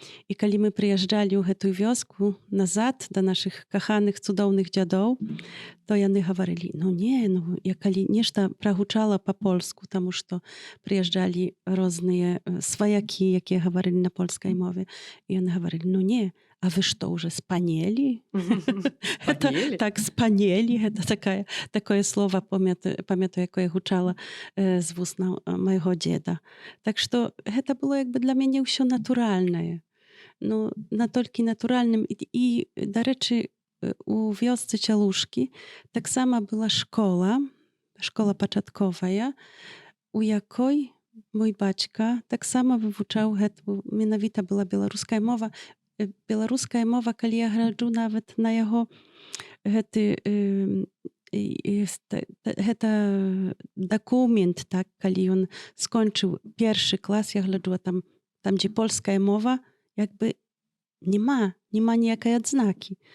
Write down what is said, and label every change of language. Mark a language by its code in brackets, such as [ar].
[be] І калі мы прыязджалі ў гэтую вёску назад да нашых каханых цудоўных дзядоў, то яны гаварылі, я калі нешта прагучала па-польску, таму што прыязджалі розныя сваякі, якія гаварылі на польскай мове, і яны гаварылі, [ru] А вы что, уже спаниели? Это [be] Спаниелі? так, спаниели, [ru] это такое слово, [be] памятаю, якое гучала з вуснаў майго дзеда. Так што гэта было як бы для мяне ўсё натуральнае. Ну, натолькі натуральным. Дарэчы, у вёсцы Цялушкі таксама была школа пачатковая, у якой mój бацька таксама вывучаў гэту, менавіта была беларуская мова. Беларуская мова, калі я гляджу нават на яго гэты гэта дакумент, так, калі ён скончыў першы клас, я гляджу, а там дзе польская мова, як бы няма ніякай адзнакі.